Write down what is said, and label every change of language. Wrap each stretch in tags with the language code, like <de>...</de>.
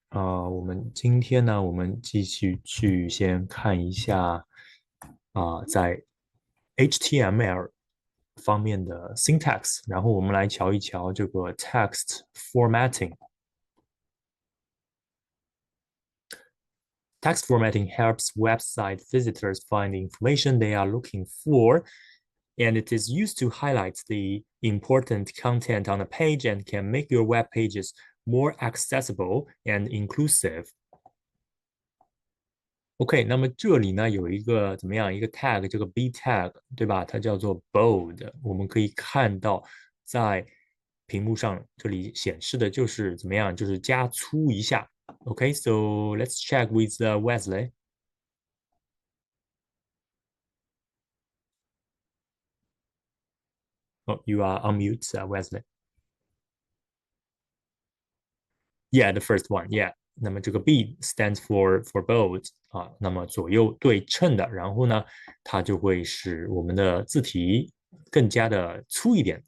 <zh>我们今天呢，我们继续去先看一下在 HTML 方面的 syntax，然后我们来瞧一瞧这个 text formatting。</zh> <en>Text formatting helps website visitors find the information they are looking for, and it is used to highlight the important content on a page and can make your web pages more accessible and inclusive.</en> <zh>OK，那么这里呢有一个怎么样一个 tag，这个 B tag，对吧？它叫做 bold。我们可以看到在屏幕上这里显示的就是怎么样，就是加粗一下。</zh> <en>OK，so let's check with Wesley. Oh, you are on mute, Wesley. Yeah, the first one. Yeah.</en> <zh>那么这个</zh> <en>B stands for bold</en> <zh>啊，那么左右对称的，然后呢，它就会使我们的字体更加的粗一点。</zh>